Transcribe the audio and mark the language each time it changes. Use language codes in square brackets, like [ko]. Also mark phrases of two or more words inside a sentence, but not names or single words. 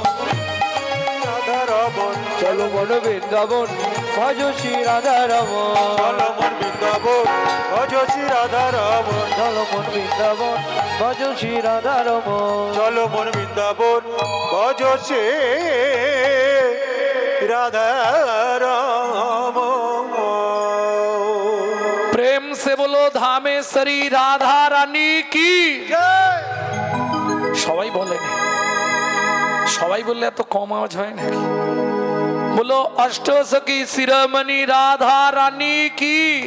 [bn] রাধারমন, চলো মন বৃন্দাবন ভজ শ্রী রাধারমন। চলো মন বৃন্দাবন ভজ শ্রী রাধারমন। চলো মন বৃন্দাবন ভজ শ্রী রাধারমন। চলো মন বৃন্দাবন ভজ শ্রী রাধারমন। [hi] प्रेम से बोलो धामेश्वरी राधा रानी की। [bn] সবাই বলেন, সবাই বললে এত কম আওয়াজ হয় নাকি? বলো অষ্টসখী শিরোমণি রাধা রানী কি।